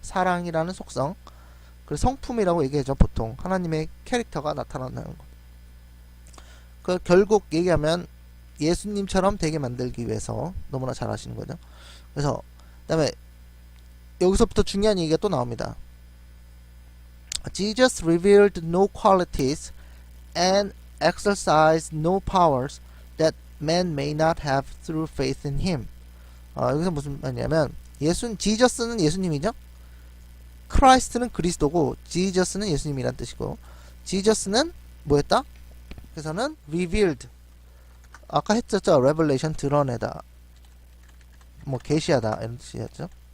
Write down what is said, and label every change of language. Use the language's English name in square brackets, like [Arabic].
[Korean] 사랑이라는 속성. 그 성품이라고 얘기하죠. 보통 하나님의 캐릭터가 나타나는 것. 그 결국 얘기하면 예수님처럼 되게 만들기 위해서. 너무나 잘 아시는 거죠. 그래서 그다음에 여기서부터 중요한 얘기가 또 나옵니다. [English] Jesus revealed no qualities and exercised no powers that man may not have through faith in him. [Korean] 여기서 무슨 말이냐면 지저스는 예수님이죠. 크라이스트는 그리스도고 지저스는 예수님이란 뜻이고, 지저스는 뭐였다? 그래서는 revealed. 아까 했었죠. revelation 드러내다. 뭐 계시하다 이런 뜻이었죠.